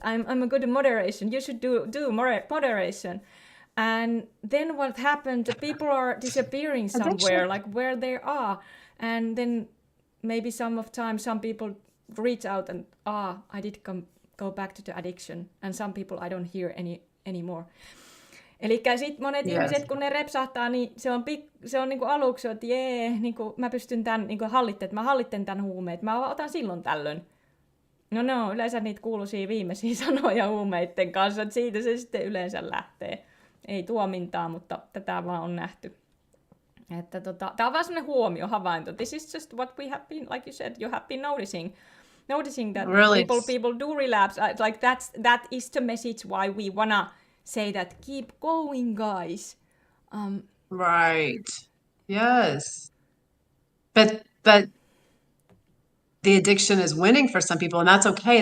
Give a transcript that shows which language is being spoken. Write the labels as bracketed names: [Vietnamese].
[English] I'm a good in moderation. You should do moderation. And then what happened? The people are disappearing somewhere, like where they are. And then maybe some people reach out and I did go back to the addiction, and some people I don't hear anymore. [Finnish] Eli sitten monet ihmiset, kun ne repsahtaa, niin se on niinku aluksi, että jee, niinku mä pystyn tämän niinku mä hallitten tämän huumeet, mä otan silloin tällöin. No, yleensä niitä kuuluisia viimeisiä sanoja huumeiden kanssa, että siitä se sitten yleensä lähtee. Ei tuomintaa, mutta tätä vaan on nähty. Että tää on vaan semmoinen havainto. [English] This is just what we have been, like you said, you have been noticing that really? people do relapse. Like that is the message why we wanna say that keep going, guys. Right. Yes. But the addiction is winning for some people, and that's okay.